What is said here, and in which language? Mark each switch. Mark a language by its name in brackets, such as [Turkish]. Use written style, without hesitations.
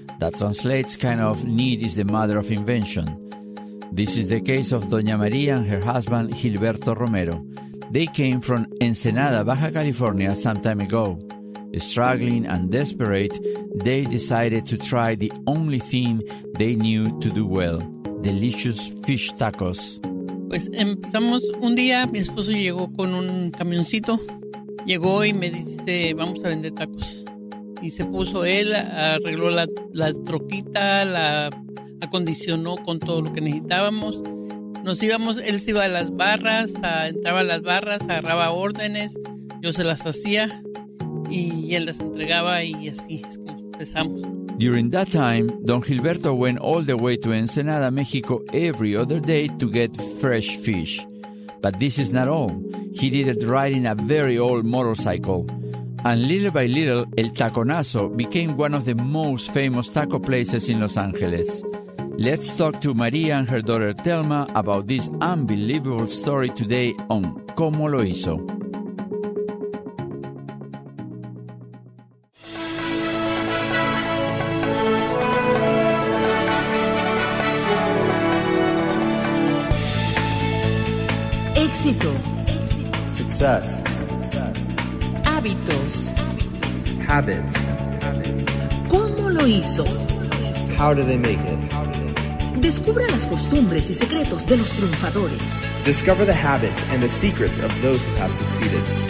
[English] That translates kind of, need is the mother of invention. This is the case of Doña María and her husband Gilberto Romero. They came from Ensenada, Baja California some time ago. Struggling and desperate, they decided to try the only thing they knew to do well, delicious fish tacos. [Spanish] Pues empezamos un día, mi esposo llegó con un camioncito, llegó y me dice, vamos a vender tacos. Y se puso él, arregló la troquita, la acondicionó con todo lo que necesitábamos. Nos íbamos, él se iba a las barras, entraba a las barras, agarraba órdenes, yo se las hacía y él las entregaba y así es como empezamos. [English] During that time, Don Gilberto went all the way to Ensenada, Mexico every other day to get fresh fish. But this is not all. He did it riding a very old motorcycle. And little by little, El Taconazo became one of the most famous taco places in Los Angeles. Let's talk to Maria and her daughter Thelma about this unbelievable story today on Cómo lo hizo. [Spanish] Éxito. [English] Success. [Spanish] Hábitos. [English] Habits. [Spanish] ¿Cómo lo hizo? [English] How do they make it? [Spanish] Descubra las costumbres y secretos de los triunfadores. [English] Discover the habits and the secrets of those who have succeeded.